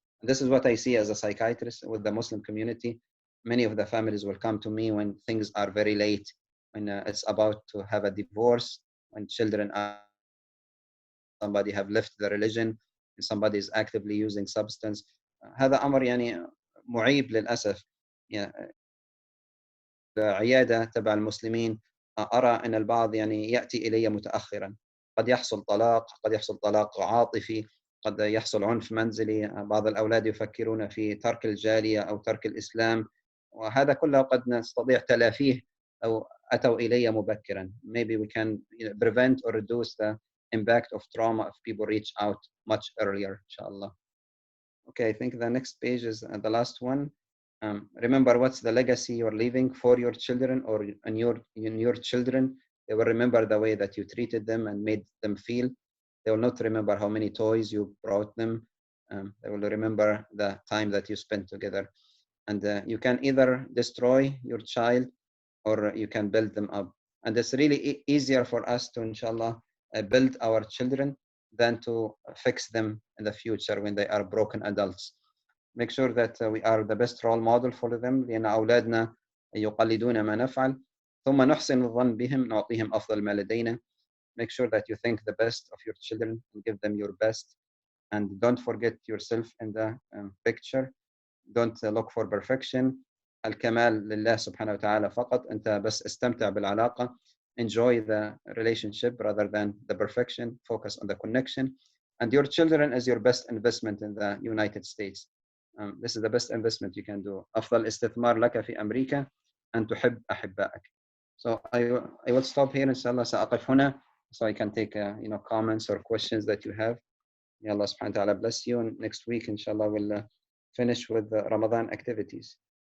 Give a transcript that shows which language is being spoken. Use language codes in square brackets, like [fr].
[en] And this is what I see as a psychiatrist with the Muslim community. Many of the families will come to me when things are very late, when it's about to have a divorce, when children are, somebody have left the religion, and somebody is actively using substance. [ar] هذا أمر يعني معيب للأسف. يعني العيادة تبع المسلمين أرى أن البعض يعني يأتي إلي متأخرا. قد يحصل طلاق، قد يحصل طلاق عاطفي، قد يحصل عنف منزلي. بعض الأولاد يفكرون في ترك الجالية أو ترك الإسلام، وهذا كله قد نستطيع تلافيه أو أتوا إلي مبكرا. [en] Maybe we can prevent or reduce the impact of trauma if people reach out much earlier, inshallah. Okay, I think the next page is the last one. Remember what's the legacy you're leaving for your children, or in your children. They will remember the way that you treated them and made them feel. They will not remember how many toys you brought them. They will remember the time that you spent together. And you can either destroy your child or you can build them up. And it's really easier for us to, inshallah, build our children than to fix them in the future when they are broken adults. Make sure that we are the best role model for them. [ar] لأن أولادنا يقلدون ما نفعل. ثم نحسن الظن بهم نعطيهم أفضل ما لدينا. [en] Make sure that you think the best of your children and give them your best. And don't forget yourself in the picture. Don't look for perfection. [ar] الكمال لله سبحانه وتعالى فقط. أنت بس استمتع بالعلاقة. [en] enjoy the relationship rather than the perfection, focus on the connection. And your children is your best investment in the United States. This is the best investment you can do. [ar] أفضل استثمار لك في أمريكا أن تحب أحبائك. [en] So I will stop here [ar] إن شاء الله. سأقف هنا [en] so I can take comments or questions that you have. May Allah subhanahu wa ta'ala bless you. And next week, inshallah, we'll finish with the Ramadan activities.